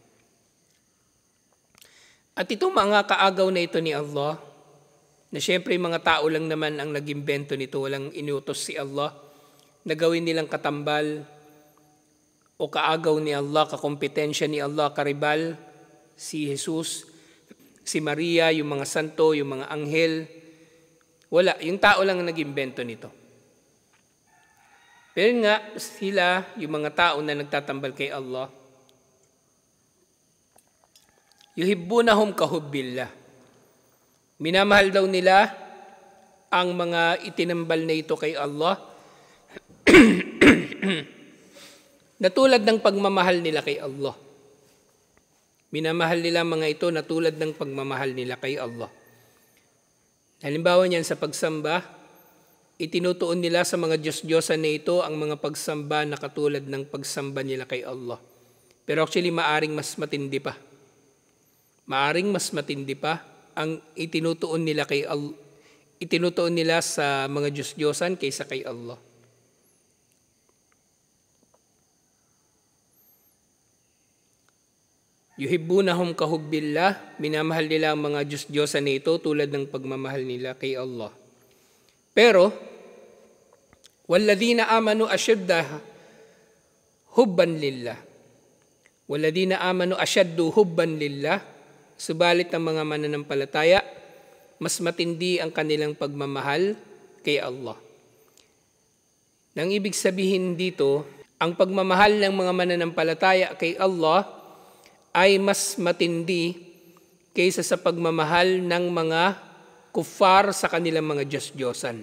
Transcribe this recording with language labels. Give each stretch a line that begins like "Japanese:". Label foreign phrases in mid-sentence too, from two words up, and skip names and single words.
Filipino: At itong mga kaagaw na ito ni Allah, na syempre mga tao lang naman ang nag-imbento nito, walang inutos si Allah, na gawin nilang katambal o kaagaw ni Allah, kakompetensya ni Allah, karibal, si Jesus, si Maria, yung mga santo, yung mga anghel. Wala, yung tao lang ang nag-imbento nito. Pero nga, sila, yung mga tao na nagtatambal kay Allah,
Arabic: يحبونهم كحب الله.
Filipino: Minamahal daw nila ang mga itinambal na ito kay Allah na tulad ng pagmamahal nila kay Allah. Minamahal nila mga ito na tulad ng pagmamahal nila kay Allah. Halimbawa niyan sa pagsamba, itinutuon nila sa mga Diyos-Diyosan na ito ang mga pagsamba na katulad ng pagsamba nila kay Allah. Pero actually, maaring mas matindi pa. Maaring mas matindi pa ang itinutuon nila sa mga Diyos-Diyosan kaysa kay Allah.
Arabic: يحبونهم كحب الله,
Filipino: minamahal nila ang mga Diyos-Diyosan na ito tulad ng pagmamahal nila kay Allah. Pero,
Arabic: والذين آمنوا أشد حبا لله. والذين آمنوا أشد حبا لله,
Filipino: subalit ang mga mananampalataya, mas matindi ang kanilang pagmamahal kay Allah. Nang ibig sabihin dito, ang pagmamahal ng mga mananampalataya kay Allah ay mas matindi kaysa sa pagmamahal ng mga kuffar sa kanilang mga Diyos-Diyosan.